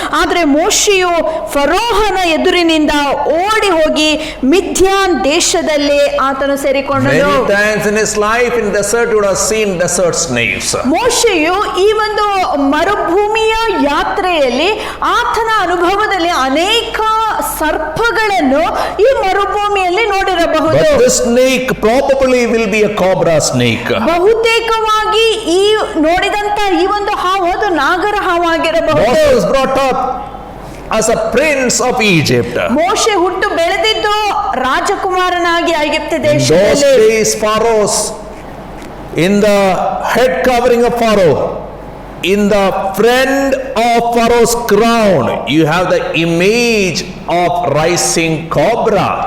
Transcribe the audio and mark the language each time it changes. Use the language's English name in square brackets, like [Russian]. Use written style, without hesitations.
[Kannada] ಆದರೆ ಮೋಶೆಯು ಫರೋಹನ ಎದುರಿನಿಂದ ಓಡಿ ಹೋಗಿ ಮಿದ್ಯಾನ್ ದೇಶದಲ್ಲಿ ಆತನು ಸೇರಿಕೊಂಡನು. [English] Many times in his life in desert you would have seen desert snakes. [Kannada] ಮೋಶೆಯು ಈ ಒಂದು ಮರುಭೂಮಿಯ ಯಾತ್ರೆಯಲ್ಲಿ ಆತನ ಅನುಭವದಲ್ಲಿ ಅನೇಕ ಸರ್ಪಗಳನ್ನು ಈ ಮರುಭೂಮಿಯಲ್ಲಿ ನೋಡಿರಬಹುದು. [English] But this snake probably will be a cobra snake. [Kannada] ಬಹುತೇಕವಾಗಿ ಈ ನೋಡಿದಂತ ಈ ಒಂದು ಹಾವು ಅದು ನಾಗರ ಹಾವಾಗಿರಬಹುದು. [English] Moses was brought up as a prince of Egypt. [Kannada] ಮೋಶೆ ಹುಟ್ಟು ಬೆಳೆದಿದ್ದು ರಾಜಕುಮಾರನಾಗಿ ಐಗುಪ್ತ [English] In those [Kannada] ದೇಶದಲ್ಲಿ. [English] days Pharaoh's, in the head covering of Pharaoh, in the front of Pharaoh's crown, you have the image of rising cobra.